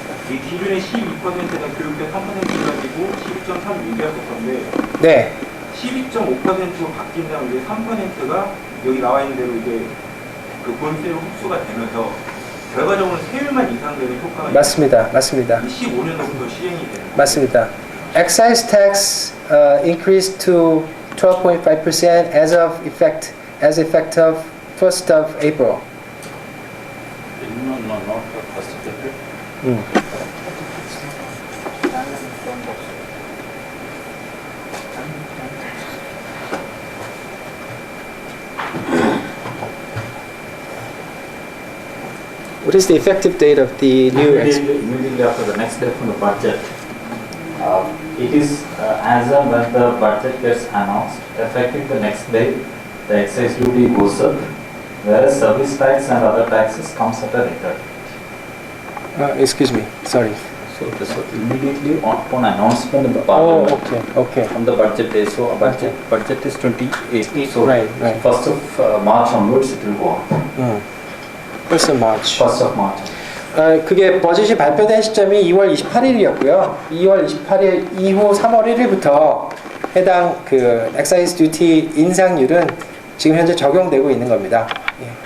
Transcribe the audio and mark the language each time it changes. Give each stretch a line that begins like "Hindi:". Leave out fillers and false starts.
Korean: 이 기존의 12%가 교육세 3% 가지고 12.3 유지했을 건데 네. 12.5%로 바뀐 다음 이제 3%가 여기 나와 있는 대로 이제 그 본세로 흡수가 되면서 결과적으로 세율만 인상되는 효과가 맞습니다. 15년도부터 시행이 되는 거예요. 맞습니다.
English: Excise tax increased to 12.5% as effect of 1st of April. What is the effective date of the new? Immediately after the next day from the budget. It is as and when the budget gets announced, effective the next day, the excise duty goes up, whereas service tax and other taxes comes at a later. Excuse me. Sorry. So this was immediately upon announcement in the Oh, parliament okay. on the budget day. So a budget is 28. So Right. first of March onwards it will go on. 1st of March. 1st of March.
Korean: 그게 버짓이 발표된 시점이 2월 28일이었고요. 2월 28일 이후 3월 1일부터 해당 그 엑사이즈 듀티 인상률은 지금 현재 적용되고 있는 겁니다. 예.